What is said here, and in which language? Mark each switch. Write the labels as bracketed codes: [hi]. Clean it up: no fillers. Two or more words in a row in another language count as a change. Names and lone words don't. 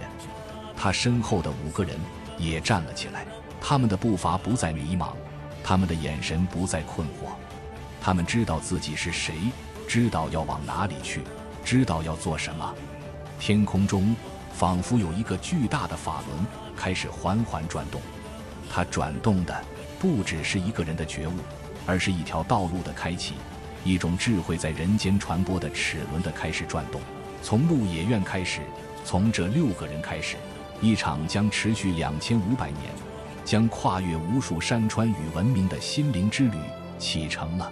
[zh] 他身後的5個人也站了起來，他們的步伐不再迷茫，他們的眼神不再困惑，他們知道自己是誰，知道要往哪裡去，知道要做什麼。天空中仿佛有一個巨大的法輪開始緩緩轉動，它轉動的不只是一個人的覺悟，而是一條道路的開啟，一種智慧在人間傳播的齒輪的開始轉動。從鹿野苑開始，從這6個人開始，一場將持續2500年，將跨越無數山川與文明的心靈之旅啟程了。